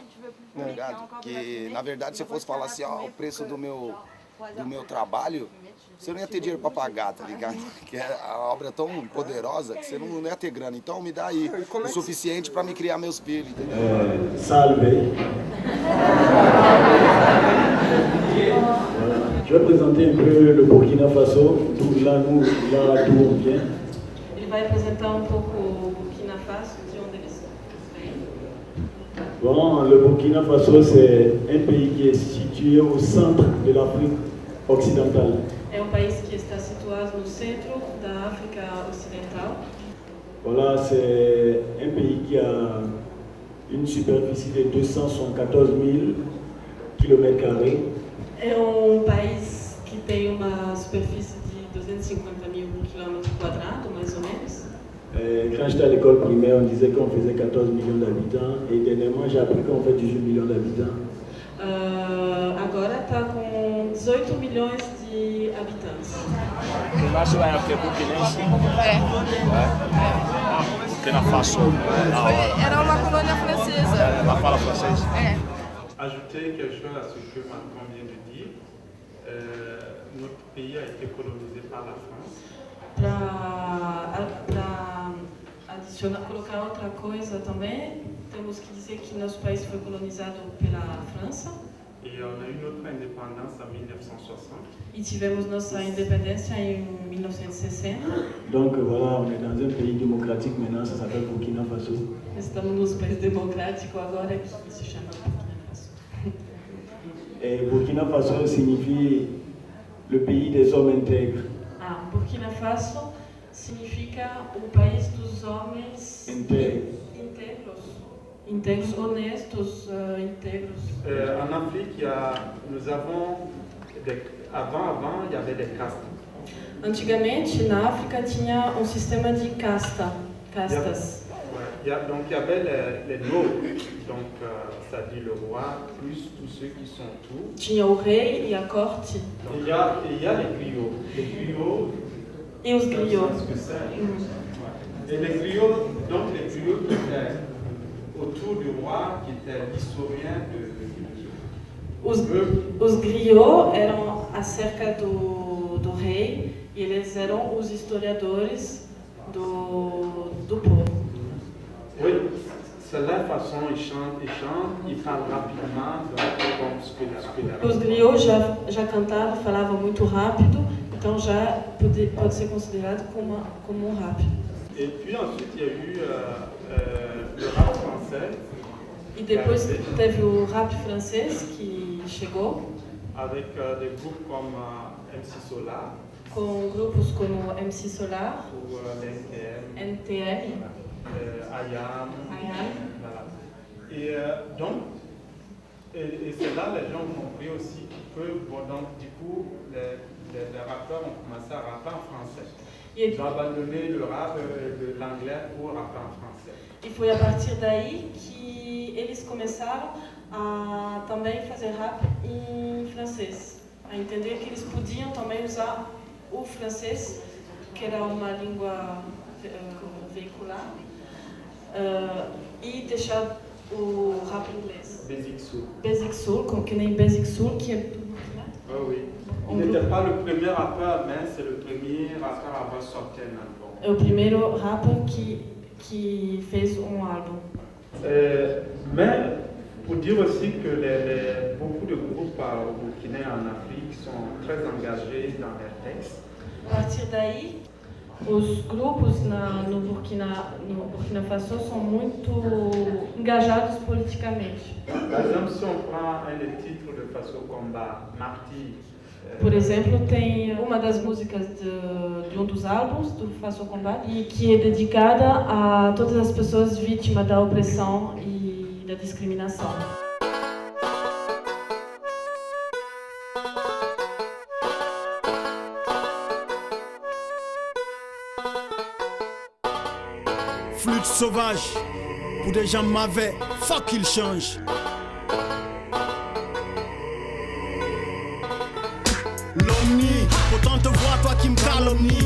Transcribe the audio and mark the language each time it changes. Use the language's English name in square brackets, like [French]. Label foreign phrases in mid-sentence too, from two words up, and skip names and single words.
[Portuguese] Tá ligado? Que na verdade se eu fosse falar assim, ó, o preço do meu trabalho, você não ia ter dinheiro pra pagar, tá ligado? Que a obra é tão poderosa que você não ia ter grana. Então me dá aí o suficiente pra me criar meus filhos, entendeu? Salve. [French] Je vais présenter un peu le Burkina Faso, là d'où on vient. [Portuguese] Ele vai apresentar um pouco o Burkina Faso, de onde eles vêm. [French] Bon, le Burkina Faso, c'est un pays qui est situé au centre de l'Afrique occidentale. [Portuguese] É um país que está situado no centro da África Ocidental. [French] Voilà, c'est un pays qui a une superficie de 214 000 km². [Portuguese] É um país que tem uma superfície de 250 mil km², mais ou menos. [French] Quand j'étais à l'école primaire, on disait qu'on faisait 14 millions d'habitants et dernièrement j'ai appris qu'on fait 18 millions d'habitants. [Portuguese] 18 milhões de habitantes. O nosso era o que? Burkinense? Burkina Faso. Era uma colônia francesa. Ela fala francês? [French] Ajouter quelque chose à ce que Macron vient de dire. Notre pays a été colonisé par la France. [Portuguese] Para adicionar, colocar outra coisa também, temos que dizer que nosso país foi colonizado pela França. [French] Et on a eu notre indépendance en 1960. [Portuguese] E tivemos nossa independência em 1960. [French] Donc voilà, on est dans un pays démocratique maintenant, ça s'appelle Burkina Faso. [Portuguese] Estamos num país democrático agora que se chama Burkina Faso. [French] Et Burkina Faso signifie le pays des hommes intègres. [Portuguese] Burkina Faso significa o país dos homens íntegros, honestos, íntegros. [French] En Afrique, nous avons avant, il y avait des castes. [Portuguese] Antigamente, na África, tinha sistema de castas. [French] Donc il y avait les nobles, donc c'est-à-dire le roi, plus tous ceux qui sont autour. [Portuguese] Tinha o rei e a corte. [French] Il y a les griots. Les griots. [Portuguese] Et os griots. [French] Et les griots, donc les griots qui étaient autour du roi, qui était l'historien de. [Portuguese] Os griots eram acerca do rei e eles eram os historiadores do povo. [French] Oui, c'est la façon, ils chantent, ils parlent rapidement, donc ce que [Portuguese] os griots já cantavam, falavam muito rápido, então já pode ser considerado como rápido. [French] Et puis ensuite, il y a eu le rap français. [Portuguese] E depois teve o rap francês que chegou. [French] Avec des groupes comme MC Solar. [Portuguese] Com grupos como MC Solar. [French] Ou NTM. Ayam. Voilà. Et donc, et c'est là les gens ont compris aussi que, bon, donc, du coup, les rappeurs ont commencé à rapper en français. Ils ont abandonné le rap, l'anglais pour rapper en français. [Portuguese] E foi a partir daí que eles começaram a também fazer rap em francês, a entender que eles podiam também usar o francês, que era uma língua veicular, e deixar o rap inglês. Basic Soul. Basic Soul, como que nem Basic Soul, que é do Burkina. [French] Oui. Il n'était pas le premier rappeur, mais c'est le premier rappeur à avoir sorti un album. [Portuguese] É o primeiro rapper que fez álbum. [French] Mais pour dire aussi que beaucoup de groupes au Burkina en Afrique sont très engagés dans leurs textes. [Portuguese] A partir daí, os grupos no Burkina Faso são muito engajados politicamente. [French] Par exemple, si on prend un des titres de Faso Combat, Martyr. [Portuguese] Por exemplo, tem uma das músicas de dos álbuns do Faso Combat e que é dedicada a todas as pessoas vítimas da opressão e da discriminação. [French] Flûte sauvage, pour des gens mauvais, fuck qu'ils changent. L'omni, autant te voir, toi qui me calomnie.